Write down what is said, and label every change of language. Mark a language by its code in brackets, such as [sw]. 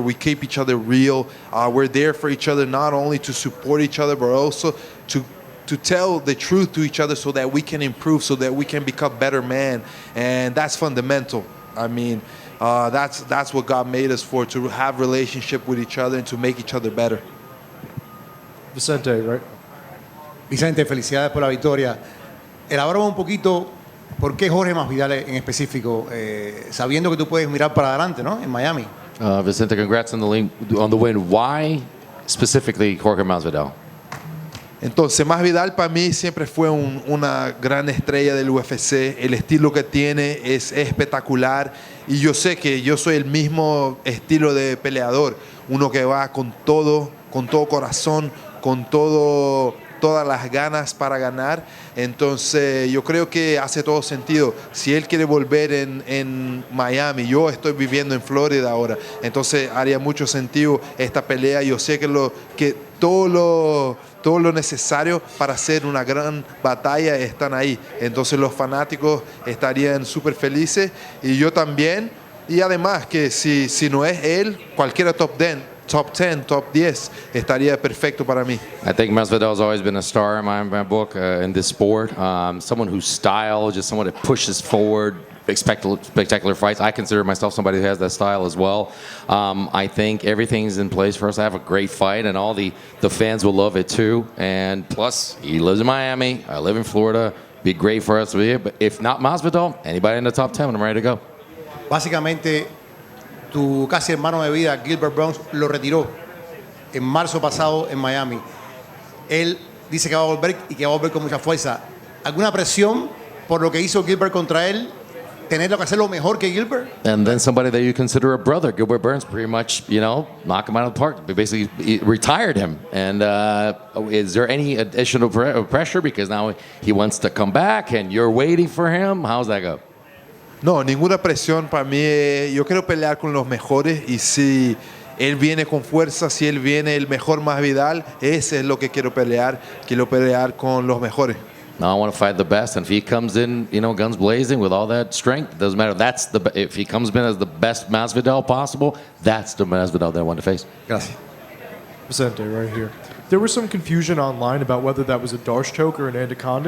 [en] We keep each other real. We're there for each other, not only to support each other, but also to tell the truth to each other so that we can improve, so that we can become better men. And that's fundamental. I mean, that's what God made us for, to have relationship with each other and to make each other better. Vicente, right? [es] Vicente, felicidades por la victoria. Elaboramos un poquito por qué Jorge Masvidal en específico, sabiendo que tú puedes mirar para adelante, ¿no? En Miami. [en] Vicente, congrats on the win. Why specifically Jorge Masvidal? [es] Entonces, Masvidal para mí siempre fue una gran estrella del UFC. El estilo que tiene es espectacular. Y yo sé que yo soy el mismo estilo de peleador. Uno que va con todo corazón, con todas las ganas para ganar. Entonces, yo creo que hace todo sentido. Si él quiere volver en Miami, yo estoy viviendo en Florida ahora. Entonces, haría mucho sentido esta pelea. Yo sé que todo lo necesario para hacer una gran batalla están ahí. Entonces los fanáticos estarían súper felices y yo también. Y además que si no es él, cualquiera top 10, top 10 estaría perfecto para mí. [en] I think Masvidal has always been a star in my book in this sport. Someone whose style, just someone that pushes forward, spectacular fights. I consider myself somebody who has that style as well. I think everything's in place for us to have a great fight, and all the fans will love it too. And plus, he lives in Miami. I live in Florida. Be great for us to be here. But if not Masvidal, anybody in the top 10, I'm ready to go. [es] Básicamente, tu casi hermano de vida, Gilbert Burns, lo retiró en marzo pasado en Miami. Él dice que va a volver y que va a volver con mucha fuerza. ¿Alguna presión por lo que hizo Gilbert contra él? ¿Tenerlo que hacerlo mejor que Gilbert? [en] And then somebody that you consider a brother, Gilbert Burns, pretty much, knock him out of the park. Basically, he retired him. And is there any additional pressure because now he wants to come back and you're waiting for him? How's that go? [es] No, ninguna presión para mí. Yo quiero pelear con los mejores y si él viene con fuerza, si él viene el mejor Masvidal, ese es lo que quiero pelear. Quiero pelear con los mejores. [en] No, I want to fight the best. And if he comes in, guns blazing with all that strength, it doesn't matter. If he comes in as the best Masvidal possible, that's the Masvidal that I want to face. [es] Gracias. [en] Vicente, right here. There was some confusion online about whether that was a Darce choke or an anaconda.